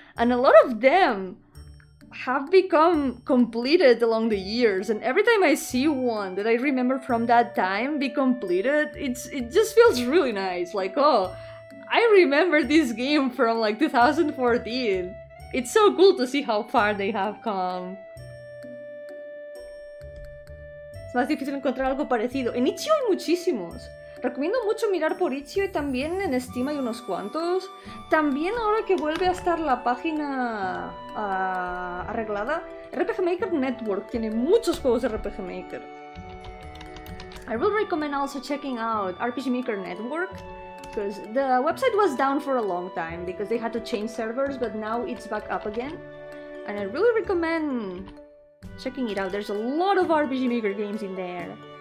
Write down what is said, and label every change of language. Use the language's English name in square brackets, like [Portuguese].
[English] And a lot of them have become completed along the years. And every time I see one that I remember from that time be completed, it just feels really nice. Like, oh, I remember this game from like 2014. It's so cool to see how far they have come. [Spanish] Es más difícil encontrar algo parecido. En Itch.io hay muchísimos. Recomiendo mucho mirar por Itch.io y también en Steam hay unos cuantos. También ahora que vuelve a estar la página arreglada, RPG Maker Network tiene muchos juegos de RPG Maker. [English] I will recommend also checking out RPG Maker Network, because the website was down for a long time because they had to change servers, but now it's back up again. And I really recommend checking it out. There's a lot of RPG Maker games in there.